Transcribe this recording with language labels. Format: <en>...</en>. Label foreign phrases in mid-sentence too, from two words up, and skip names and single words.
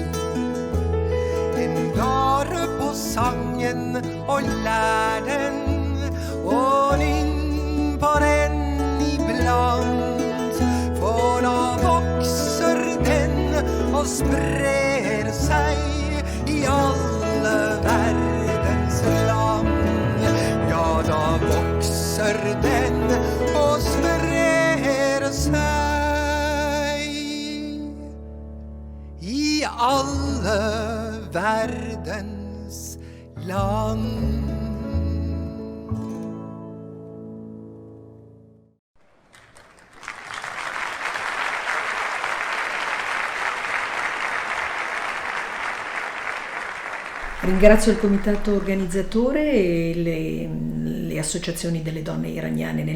<no>En dare på sangen og lær den, og nynn på den iblant, for da vokser den og sprer seg i alle verdens land. Ja, da vokser den og sprer seg i alle verdens land.</no> <it>Ringrazio il comitato organizzatore e le associazioni delle donne iraniane nel</it>